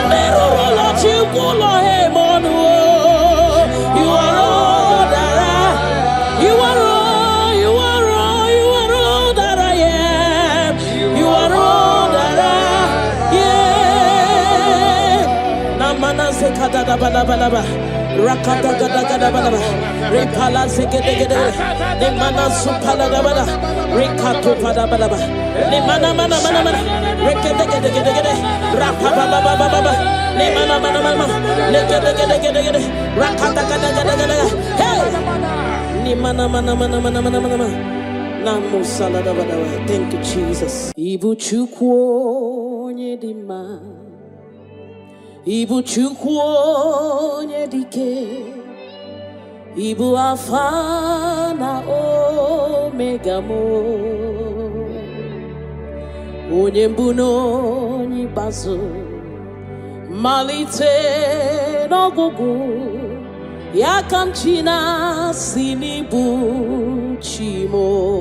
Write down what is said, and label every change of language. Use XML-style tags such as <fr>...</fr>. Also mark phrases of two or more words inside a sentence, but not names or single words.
<en>Never let you go him on the wall. You are all that I am. You are all, you are all, you are all that I am. You are all that I am. Namana sekada balaba. Rakata gada gada balaba. Repala segede gede. Nemana supala balaba. Rekato pada balaba. Nemana mana mana mana. Rekede gede gede gede. Rapapa baba baba. Nemana mana mana. Legede gede gede gede. Rakata gada gada gada. Hey. Nemana mana mana mana mana mana. Namo salada balaba. Thank you, Jesus.</en> <ig>Ibu chukwu nyedima. Ibu chukwu onye dike, Ibu Alpha na Omega mo, onye mbụ na onye ikpeazụ, malite n'ọgwụgwụ, ya ka m chi na-asị n'ịbụ chi mo.</ig>